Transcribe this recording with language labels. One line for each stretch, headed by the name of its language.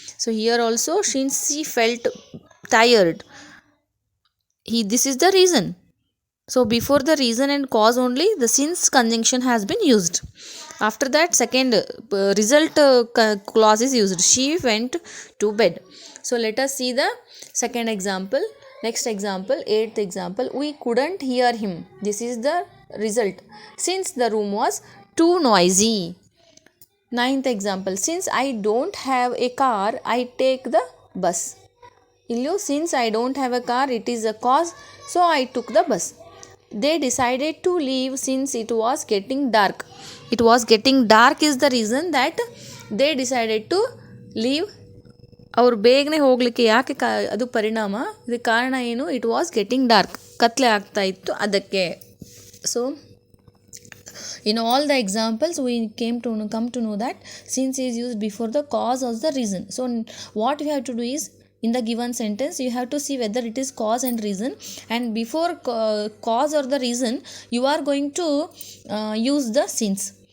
English: So here also since she felt tired, this is the reason. So before the reason and cause only the since conjunction has been used. After that second result clause is used. She went to bed. So let us see the second example. Next example, eighth example. We couldn't hear him. This is the result. Since the room was too noisy. Ninth example. Since I don't have a car, I take the bus. Illu since I don't have a car, it is a cause, so I took the bus. They decided to leave since it was getting dark. It was getting dark is the reason that they decided to leave.
Kannada: ಅವ್ರು ಬೇಗನೆ ಹೋಗಲಿಕ್ಕೆ ಯಾಕೆ ಅದು ಪರಿಣಾಮ, ಇದು ಕಾರಣ ಏನು,
English: it was getting dark,
Kannada: ಕತ್ಲೆ ಆಗ್ತಾ ಇತ್ತು ಅದಕ್ಕೆ. So
English: In all the examples we come to know that since is used before the cause or the reason. So what you have to do is, in the given sentence you have to see whether it is cause and reason, and before cause or the reason you are going to use the since.